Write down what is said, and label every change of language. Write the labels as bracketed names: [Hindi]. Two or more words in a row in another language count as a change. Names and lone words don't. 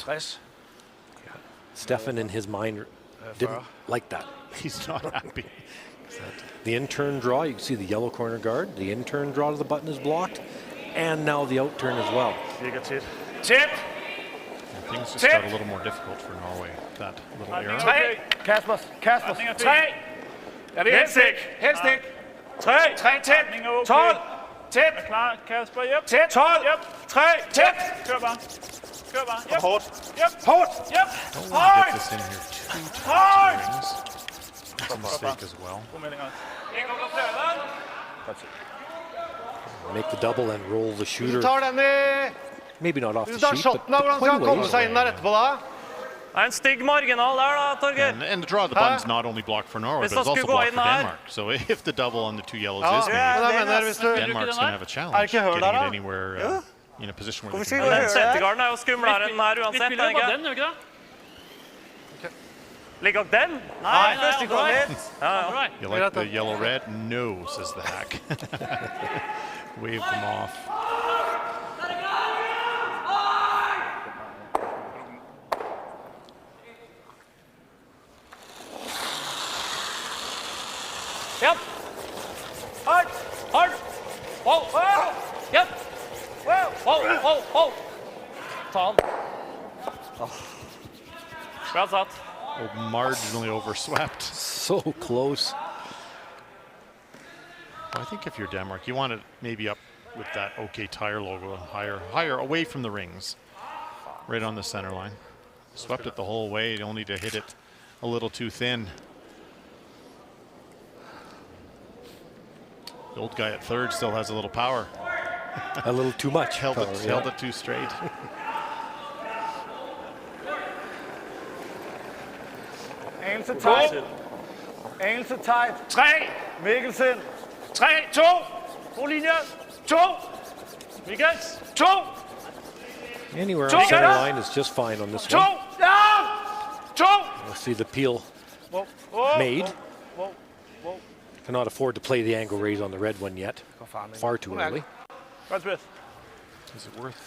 [English] Stefan, in his mind, didn't like that. He's not happy. The in-turn draw, you can see the yellow corner guard. The in-turn draw to the button is blocked. And now the out-turn as well. Tip! Things just got a little more difficult for Norway. That little error. [Danish] Kasper! 3! Er det helst ikke? 3 tæt! 12! Tæt! Er klar, Kasper? Yep. Tæt! 12! Yep. 3! Tæt! Kør bare. Yep. Hårdt! Yep. Hårdt! Yep. [English] Don't want to get this in here too tight to rings. That's a mistake as well. Make the double and roll the shooter. [Norwegian] tar den i... [English] Maybe not off [Norwegian] Hvis [English] the [Norwegian] du tar [English] sheet, [Norwegian] shotten, [English] but [Norwegian] hvordan skal [English] quite [Norwegian] han [English] a [Norwegian] komme [English] ways [Norwegian] seg inn [English] away. [Norwegian] der etterpå da? Det en stygg marginal der da, Torgeir. [English] And the draw of the bun's not only blocked for Norway, [Norwegian] Hvis [English] but it's [Norwegian] han [English] also [Norwegian] skulle gå [English] blocked [Norwegian] inn [English] for [Norwegian] her- [English] Denmark. So if the double on the 2 yellows [Norwegian] Ja, [English] is [Norwegian] ja, [English] made, [Norwegian] det mener jeg, hvis du- [English] Denmark's going to have a challenge [Norwegian] ikke hørt [English] getting [Norwegian] der, [English] it [Norwegian] da? [English] anywhere in a position where [Norwegian] Hvorfor [English] they [Norwegian] skal [English] can [Norwegian] vi [English] win. [Norwegian] høre det? Settegarden er jo skumlere enn den her Vi uansett, spiller jo ikke? bare den, gjør vi ikke det? Ligger den? Nei, første går litt. [English] You like the yellow red? No, says the hack. Wave them off. Yep. Hard. Hard. Hold. Yep. Hold. [Norwegian] Ta han. Bra satt. [English] Oh, marginally overswept. So close. I think if you're Denmark, you want it maybe up with that OK Tire logo, higher away from the rings, right on the center line. Swept it the whole way, only to hit it a little too thin. The old guy at third still has a little power. A little too much. Held power, it too straight. [Danish] Anelse tight. Anelse tight. 3. Mikkelsen. 3. 2. God linje. 2. Mikkels. 2. [English] Anywhere on the center line is just fine on this [Danish] 2. [English] one. [Danish] Ja. 2. [English] We'll see the peel made. Cannot afford to play the angle raise on the red one yet. Far too early. Is it worth?